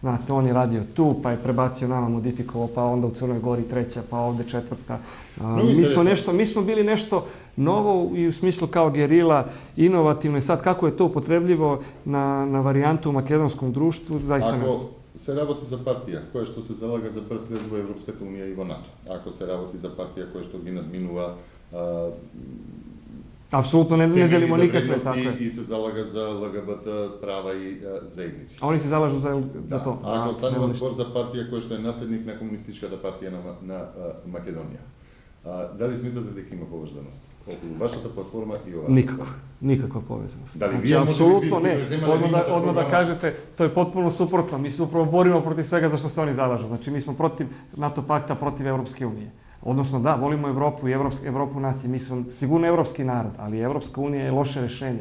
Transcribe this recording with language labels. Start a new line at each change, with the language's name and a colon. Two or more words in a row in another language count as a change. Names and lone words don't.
Serbian: Znate, on je radio tu, pa je prebacio nama, modifikovao, pa onda u Crnoj Gori treća, pa ovde četvrta. Mi smo bili nešto novo i u smislu kao gerila, inovativno i sad kako je to upotrebljivo na varijantu u makedonskom društvu, zaista ne znam.
Macedonian: Se работи за партија која што се залага за брз влез во Европската унија и во НАТО, ако се работи за партија која што ги надминува
Serbian: Apsolutno ne delimo nikakve takve.
Macedonian: И се залага за LGBT права и заедници.
Serbian: Oni se zalažu za to.
Macedonian: Ако станува збор за партија која што е наследник на комунистичката партија на Македонија, дали сметате дека има поврзаност околу вашата платформа и оваа?
Serbian: Nikakva povezanost. Da li vi apsolutno ne. Odmah da kažete, to je potpuno suprotno. Mi se upravo borimo protiv svega za što se oni zalažu. Znači, mi smo protiv NATO pakta, protiv Evropske unije. Odnosno, da, volimo Evropu i Evropu nacije. Mi smo sigurno evropski narod, ali Evropska unija je loše rešenje.